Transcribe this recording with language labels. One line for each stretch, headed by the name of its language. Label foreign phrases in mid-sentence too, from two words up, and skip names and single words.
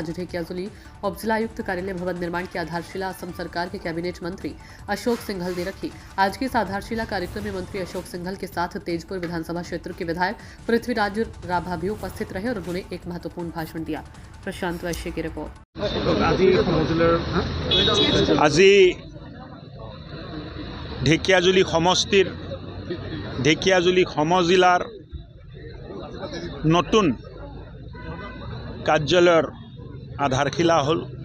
Hindi: आज ढेकियाजुली उपजिला आयुक्त कार्यालय भवन निर्माण की आधारशिला असम सरकार के कैबिनेट मंत्री अशोक सिंघल ने रखी। आज के इस आधारशिला कार्यक्रम में मंत्री अशोक सिंघल के साथ तेजपुर विधानसभा क्षेत्र के विधायक पृथ्वीराज राभा भी उपस्थित रहे और उन्होंने एक महत्वपूर्ण भाषण दिया। प्रशांत वैश्य की रिपोर्ट।
Assamese: আজি ঢেকিয়াজুলি সমষ্টিৰ ঢেকিয়াজুলি সমজিলাৰ নতুন কাৰ্যালয়ৰ আধাৰশিলা হ'ল।